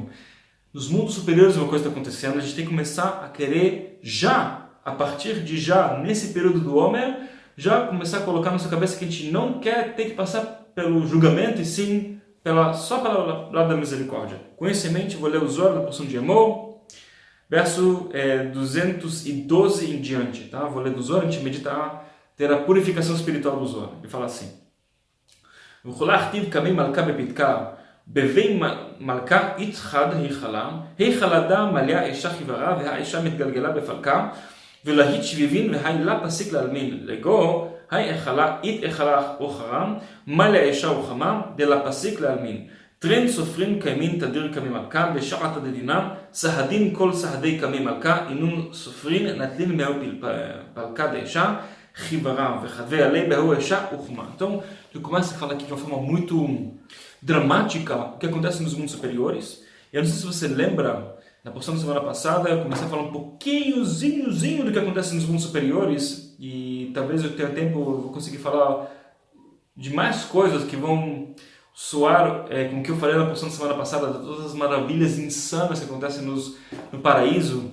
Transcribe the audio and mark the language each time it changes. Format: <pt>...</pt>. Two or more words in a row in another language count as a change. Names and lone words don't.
<pt>Nos mundos superiores uma coisa está acontecendo, a gente tem que começar a querer já, a partir de já, nesse período do Homer, já começar a colocar na sua cabeça que a gente não quer ter que passar pelo julgamento, e sim só pelo lado da misericórdia. Com isso em mente, vou ler o Zohar da porção de Emor, verso 212 em diante. Tá? Vou ler do Zohar, a gente meditar, ter a purificação espiritual do Zohar. Ele fala assim:</pt> <arc>וכלך תיב קמי מלכא בפתקא, בבי מלכא איתחד היכלאדא מליא אשא חיוורא, והאישה מתגלגלה בפלקה, ולהית שביבין והי לה פסיק להלמין, לגו היי אכלה אית אכלה אוכרם, מלא אישה וחמה, דלה פסיק להלמין. טרן סופרים קיימין תדיר קמי מלכה, בשעת הדדינה, סהדין כל סהדי קמי מלכה, אינון סופרים נטלין מהו פלקה דאישה, חיברה וחדווה עלי בהו אישה וחמה.</arc> <pt>Então, eu começo a falar aqui de uma forma muito dramática o que acontece nos mundos superiores. Eu não sei se você lembra, na porção da semana passada, eu comecei a falar um pouquinhozinho do que acontece nos mundos superiores, e talvez eu tenha tempo, eu vou conseguir falar de mais coisas que vão soar com o que eu falei na porção da semana passada, de todas as maravilhas insanas que acontecem no paraíso.</pt>